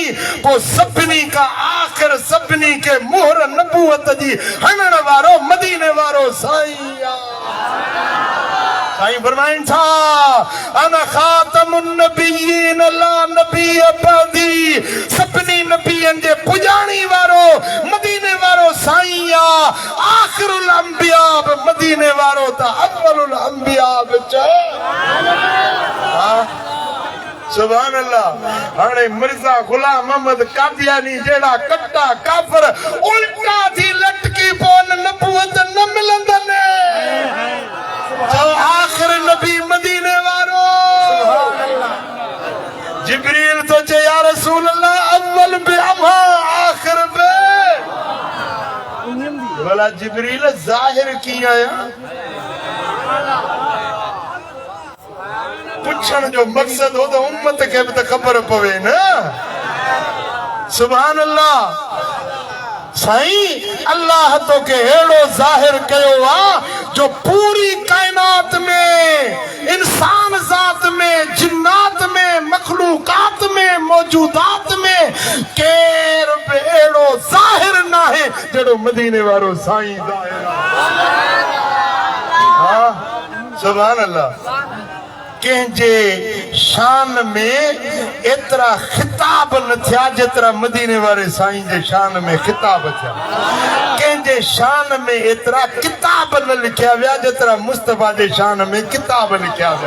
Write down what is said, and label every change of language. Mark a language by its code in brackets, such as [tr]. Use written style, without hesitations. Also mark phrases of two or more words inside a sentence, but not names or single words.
[sd] पोइ सभिनी खां आख़िर सभिनी खे मोहर नबूवत जी हणण वारो मदीने वारो साईं साईं फरमाइनि था [ar] أنا خاتم النبيين لا نبي بعدي, [sd] सभिनी नबियनि जे पुॼाणी वारो मदीने वारो साईं आ। [ar] آخر الأنبياء [sd] बि मदीने वारो त [ar] أول الأنبياء [sd] बि चए। [ar] سبحان الله. [sd] हाणे मिर्ज़ा गुलाम अहमद कादियानी जहिड़ा कट्टा काफ़िर उल्टा थी लटकी पोन नबूवत न मिलंदनि। आखिर नबी मदीने वारो जिब्रील तो चे [ar] يا رسول الله [sd] अव्वल बे अमा आखिर बे। भला जिब्रील ज़ाहिर कीअं आया? पुछण जो मकसद हो तो उम्मत के भी तो खबर पवे न। [ar] سبحان الله. [sd] साईं अल्लाह तो के हेड़ो जाहिर कयो आ जो पूरी कायनात में, इंसान जात में, जिन्नात में, मखलूकात में, मौजूदात में केर बि एड़ो जाहिर ना है जड़ो मदीने वारो साईं जाहिर। [ar] हाँ سبحان الله. [sd] कंहिंजे शान में एतिरा खिताब न थिया जेतिरा मदीने वारे साईं जे शान में खिताब थिया। कंहिंजे शान में एतिरा किताब न लिखिया विया जेतिरा मुस्तफा जे शान में किताब लिखिया विया।